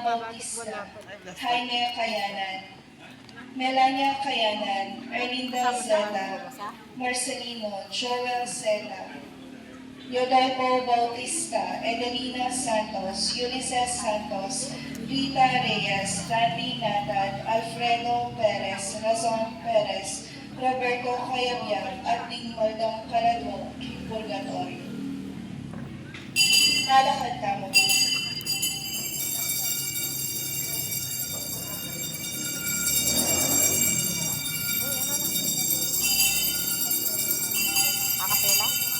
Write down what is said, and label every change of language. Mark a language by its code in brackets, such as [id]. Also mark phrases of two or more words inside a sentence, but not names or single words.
[tl] Bautista, Jaime Cayanan, Melania Cayanan, Erlinda Zeta, Marcelino, Joel Zeta, Rodolfo Bautista, Edelina Santos, Ulysses Santos, Rita Reyes, Randy Natad, Alfredo Perez, Razon Perez, Roberto Cayabyab, at Dingmoldong Caladong, Purgatorio. Lalakad ka mo. Akapela?